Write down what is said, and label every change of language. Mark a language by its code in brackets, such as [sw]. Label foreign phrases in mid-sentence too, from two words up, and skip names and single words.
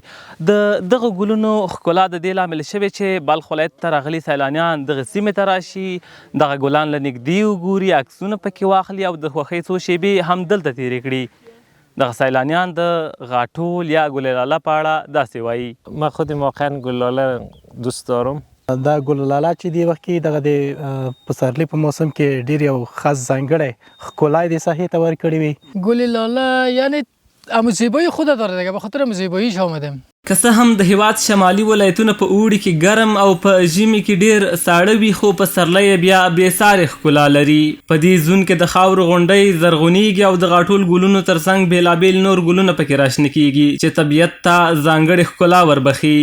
[ps] د دغه ګلونو ښکلا د دې لامل شوې چې بلخ ولایت ته راغلي سیلانیان دغه سیمې ته راشي، دغه ګلان له نږدې وګوري، عکسونه پکې واخلي او د خوښۍ څو شېبې هم دلته تېرې کړي. دغه سیلانیان د غاټول یا گل لاله په اړه داسې وایي. [fa] من خودم واقعا گل لاله دوست دارم. [ps] دا گل لاله چې دی وخت کې دغه د پسرلي په موسم کې ډیر یو خاص ځانګړی ښکلا یې د ساحې ته ورکړې وي. [fa] گل لاله یعنی هم زیبایی خود داره دیگه، به خاطر هم زیباییش آمدیم. [ps] که څه هم د هیواد شمالي ولایتونه په اوړي کې ګرم او په ژمي کې ډیر ساړه وي، خو پسرلی بیا بېسارې ښکلا لري. په دې زون کې د خاورو غونډۍ زرغونیږي او د غاټول ګلونو ترڅنګ بېلابېل نور ګلونه پکې راشنه کیږي چې طبیعت ته ځانګړې ښکلا وربخي.